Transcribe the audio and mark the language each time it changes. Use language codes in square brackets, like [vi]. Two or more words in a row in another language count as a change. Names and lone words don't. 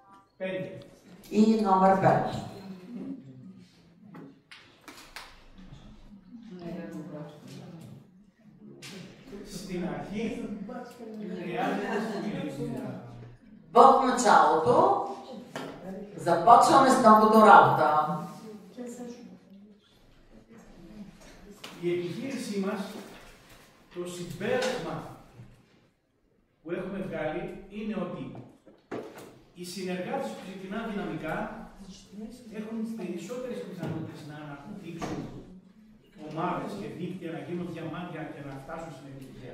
[bg] И номер 5. [el] στην αρχή χρειάζεται смирение. [bg] В началото започваме с новото работа. [el] Η επιχείρησή μας, το συμπέρασμα που έχουμε βγάλει είναι ότι οι συνεργάτες που ξεκινάνε δυναμικά έχουν περισσότερες πιθανότητες να αναπτύξουν ομάδες και δίκτυα, να γίνουν διαμάντια και να φτάσουν στην επιτυχία.